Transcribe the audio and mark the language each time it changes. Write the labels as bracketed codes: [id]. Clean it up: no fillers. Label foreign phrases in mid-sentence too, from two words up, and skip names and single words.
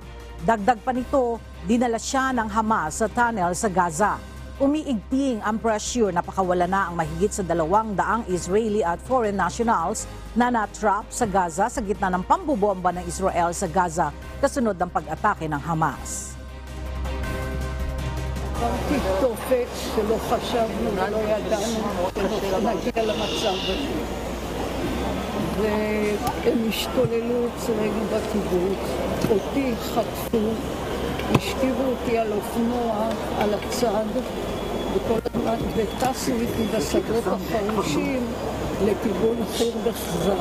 [tl] Dagdag pa nito, dinala siya ng Hamas sa tunnel sa Gaza. Umiigting ang pressure na pakawala na ang mahigit sa 200 Israeli at [en] foreign nationals [tl] na na-trap sa Gaza sa gitna ng pambobomba ng Israel sa Gaza kasunod ng pag-atake ng Hamas. [he] תופת שלא חשבנו ולא ידענו שנגיע למצב הזה. והם השתוללו אצלנו בקיבוץ, אותי חטפו, השכיבו אותי על אופנוע, על הצד, וטסו איתי בשדות החרושים לכיוון חיר בחזר.